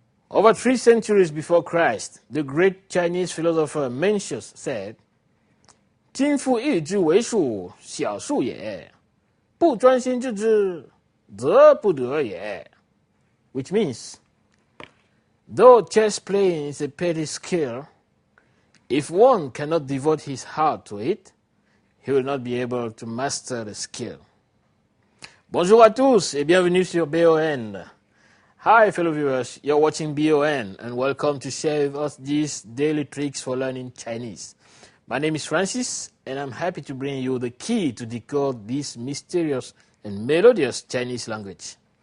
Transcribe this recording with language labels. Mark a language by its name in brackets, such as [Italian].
[English] Over 3 centuries before Christ, the great Chinese philosopher Mencius said, [Chinese] 今复义之为数，小数也；不专心致之，则不得也。 [English] Which means, though chess playing is a petty skill, if one cannot devote his heart to it, he will not be able to master the skill. [French] Bonjour à tous et bienvenue sur BON. [English] Hi fellow viewers, you're watching BON and welcome to share with us these daily tricks for learning Chinese. My name is Francis and I'm happy to bring you the key to decode this mysterious and melodious Chinese language.